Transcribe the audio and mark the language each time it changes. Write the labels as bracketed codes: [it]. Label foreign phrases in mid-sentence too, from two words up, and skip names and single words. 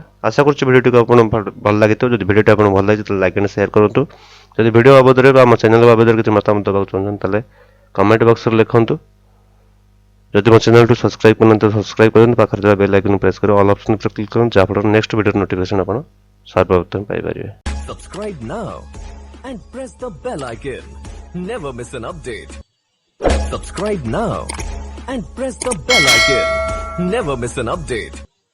[or] ଆଶା କରୁଛି ଭିଡ଼ିଓଟିକୁ ଆପଣଙ୍କୁ ଭଲ ଲାଗିଥିବ। ଯଦି ଭିଡ଼ିଓଟି ଆପଣଙ୍କୁ ଭଲ ଲାଗିଛି ତାହେଲେ [en] like and share [or] କରନ୍ତୁ। ଯଦି ଭିଡ଼ିଓ ବାବଦରେ ବା ଆମ ଚ୍ୟାନେଲ ବାବଦରେ କିଛି ମତାମତ ଦେବାକୁ ଚାହୁଁଛନ୍ତି ତାହେଲେ [en] comment box [or] ଲେଖନ୍ତୁ। ଯଦି ମୋ ଚ୍ୟାନେଲକୁ ସବସ୍କ୍ରାଇବ୍ କରିନାହାନ୍ତି ତ ସବସ୍କ୍ରାଇବ୍ କରନ୍ତୁ, ପାଖରେ ଥିବା [en] bell icon press [or] କରି [en] all option [or] ଉପରେ କ୍ଲିକ୍ କରନ୍ତୁ, ଯାହାଫଳରେ [en] next video [or] ନୋଟିଫିକେସନ୍ ଆପଣ ସର୍ବପ୍ରଥମେ ପାଇପାରିବେ। [en] Subscribe now and press the bell icon. Never miss an update. Subscribe now and press the bell icon. Never miss an update.